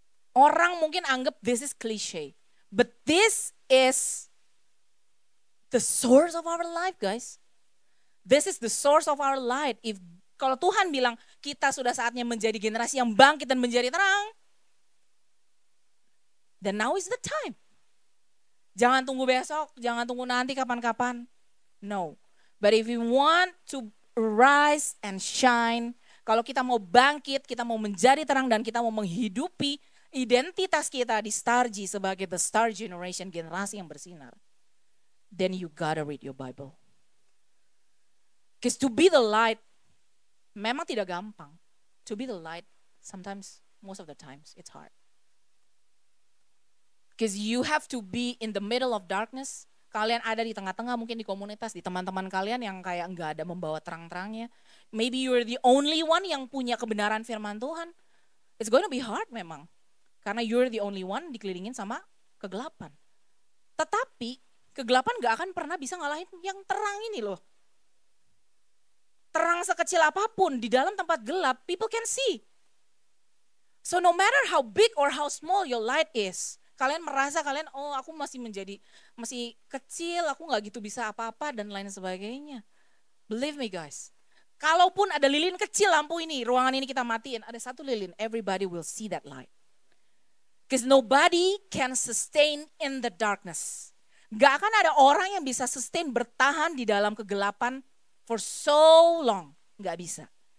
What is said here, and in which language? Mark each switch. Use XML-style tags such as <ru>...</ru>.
<id>Orang mungkin anggap</id> <en>this is cliche, but this is the source of our life, guys. This is the source of our light.</en> <id>Kalau Tuhan bilang kita sudah saatnya menjadi generasi yang bangkit dan menjadi terang,</id> <en>then now is the time.</en> <id>Jangan tunggu besok, jangan tunggu nanti kapan-kapan. No.</id> <en>But if you want to rise and shine,</en> <id>kalau kita mau bangkit, kita mau menjadi terang dan kita mau menghidupi identitas kita di Stargy sebagai the Star Generation, generasi yang bersinar,</id> <en>then you gotta read your Bible. Because to be the light,</en> <id>memang tidak gampang.</id> <en>To be the light, sometimes, most of the times, it's hard. Because you have to be in the middle of darkness.</en> <id>Kalian ada di tengah-tengah mungkin di komunitas, di teman-teman kalian yang kayak enggak ada membawa terang-terangnya.</id> <en>Maybe you're the only one</en> <id>yang punya kebenaran firman Tuhan.</id> <en>It's going to be hard</en> <id>memang. Karena</id> <en>you're the only one</en> <id>dikelilingin sama kegelapan. Tetapi kegelapan gak akan pernah bisa ngalahin yang terang ini loh. Terang sekecil apapun di dalam tempat gelap,</id> <en>people can see. So no matter how big or how small your light is,</en> <id>kalian merasa kalian, oh aku masih kecil, aku gak gitu bisa apa-apa dan lain sebagainya.</id> <en>Believe me guys,</en> <id>kalaupun ada lilin kecil lampu ini, ruangan ini kita matiin, ada satu lilin,</id> <en>everybody will see that light. Because nobody can sustain in the darkness.</en> <id>Gak akan ada orang yang bisa sustain bertahan di dalam kegelapan</id> <en>for so long,</en> <id>nggak bisa.</id>